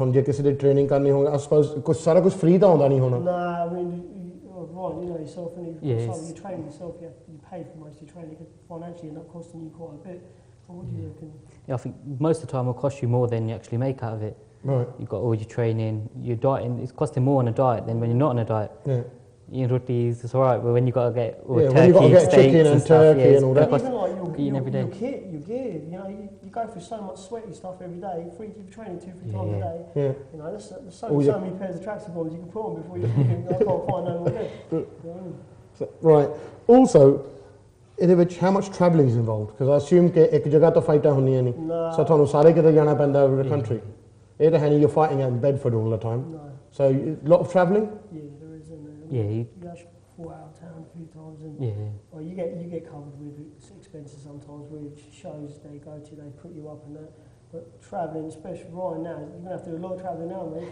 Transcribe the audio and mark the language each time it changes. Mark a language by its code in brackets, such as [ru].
[pa] ਹੁਣ ਜੇ ਕਿਸੇ ਦੀ ਟ੍ਰੇਨਿੰਗ ਕਰਨੀ ਹੋਵੇ, [en] I suppose [pa] ਸਾਰਾ ਕੁਝ ਫ੍ਰੀ ਤਾਂ ਆਉਂਦਾ ਨਹੀਂ ਹੋਣਾ. [en] Nah, I mean, yourself, and you train yourself, you pay for most of your training. It could financially end up costing you quite a bit. What do you reckon? Yeah, I think most of the time it'll cost you more than you actually make out of it. Right. You've got all your training, your dieting. It's costing more on a diet than when you're not on a diet. Yeah. Eating rotis, it's all right, but when you got to get when you got to get chicken and turkey and all that. Even like eating every day. Your gear, you go through so much sweaty stuff every day. You're training 2-3 times a day. Yeah. There's so many pairs of tracksuit bottoms you can put on before you think, I can't find no more. Right. Also, [pa] ਇਹਦੇ ਵਿੱਚ [en] how much travelling is involved? Because I assume [pa] ਕਿ ਇੱਕ ਜਗ੍ਹਾ ਤੋਂ ਫਾਈਟਾਂ ਹੁੰਦੀਆਂ ਨਹੀਂ. So ਤੁਹਾਨੂੰ ਸਾਰੇ ਕਿਤੇ ਜਾਣਾ ਪੈਂਦਾ [en] over the country. [pa] ਇਹ ਤਾਂ ਹੈ ਨਹੀਂ [en] you're fighting at Bedford all the time. No. So a lot of travelling? Yeah, there is. You actually fought out of town a few times, and well, you get covered with expenses sometimes. With shows they go to, they put you up and that. But travelling, especially right now, you're gonna have to do a lot of travelling now, mate.